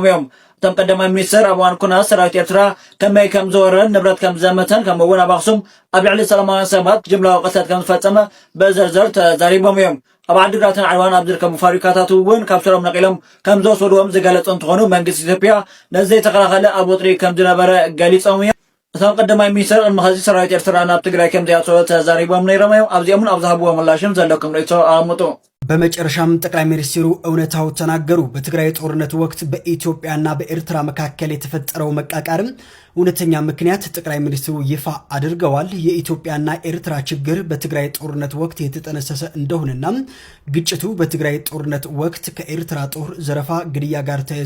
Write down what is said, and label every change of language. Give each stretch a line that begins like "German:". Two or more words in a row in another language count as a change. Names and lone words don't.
Tigrinya: እዮም። እቶም ቀዳማይ ሚኒስትር ኣብ እዋን ኩናት ሰራዊት ኤርትራ ከመይ ከም ዝወረረን ንብረት ከም ዘመተን ከምኡ እውን ኣብ ኣክሱም ኣብ ልዕሊ ሰላማውያን ሰባት ጅምላዊ ቅትለት ከም ዝፈፀመ በዝርዝር ተዛሪቦም እዮም። ኣብ ዓዲግራትን ዓድዋን ኣብ ዝርከቡ ፋብሪካታት እውን ካብ ስሮም ነቂሎም ከም ዝወሰድዎም ዝገለጹ እንትኾኑ መንግስቲ ኢትዮጵያ ነዚ ዘይተኸላኸለ ኣብ ወጥሪ ከም ዝነበረ ገሊፆም እዮም። እቶም ቀዳማይ ሚኒስትር ቅድሚ ሕዚ ሰራዊት ኤርትራ ናብ ትግራይ ከም ዘይኣተወ ተዛሪቦም ነይሮም እዮም። ኣብዚኦምን ኣብ ዝሃብዎ ምላሽን ዘለኩም ርእቶ ኣሙጡ።
Amharic: በመጨረሻም ጠቅላይ ሚኒስትሩ እውነታው ተናገሩ። በትግራይ ጦርነት ወቅት በኢትዮጵያና በኤርትራ መካከል የተፈጠረው መቃቃርም እውነተኛ ምክንያት ጠቅላይ ሚኒስትሩ ይፋ አድርገዋል። የኢትዮጵያና ኤርትራ ችግር በትግራይ ጦርነት ወቅት የተጠነሰሰ እንደሆነና ግጭቱ በትግራይ ጦርነት ወቅት ከኤርትራ ጦር ዘረፋ፣ ግድያ ጋር ተያይዞ